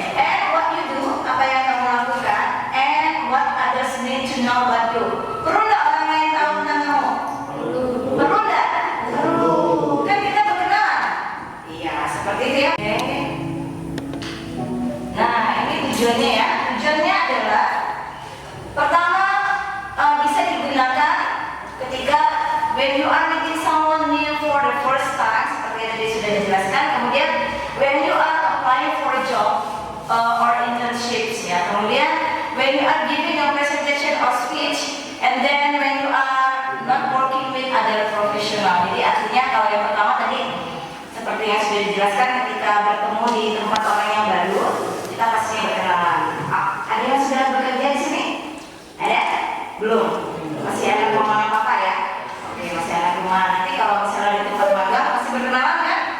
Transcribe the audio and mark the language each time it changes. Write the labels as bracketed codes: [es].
[en] And what you do, [id] apa yang kamu lakukan? [en] And what others need to know about you. [id] Perlu nggak orang lain tahu tentang kamu? Perlu nggak? Perlu. Kan kita berkenalan. Iya, seperti itu ya. Oke. Nah, ini tujuannya ya. Tujuannya adalah pertama bisa digunakan ketika [en] when you are meeting someone new for the first time, [id] seperti yang tadi sudah dijelaskan. Kemudian [en] when you are applying for a job or internships ya. [id] Kemudian [en] when you are giving a presentation or speech, and then when you are not working with other professional. [id] Jadi artinya kalau yang pertama tadi seperti yang sudah dijelaskan, ketika bertemu di tempat orang yang baru, kita pasti berkenalan. Ada yang sudah bekerja di sini? Ada? Belum? Masih anak rumah papa ya? Oke, masih anak rumah. Nanti kalau misalnya di tempat magang pasti berkenalan kan?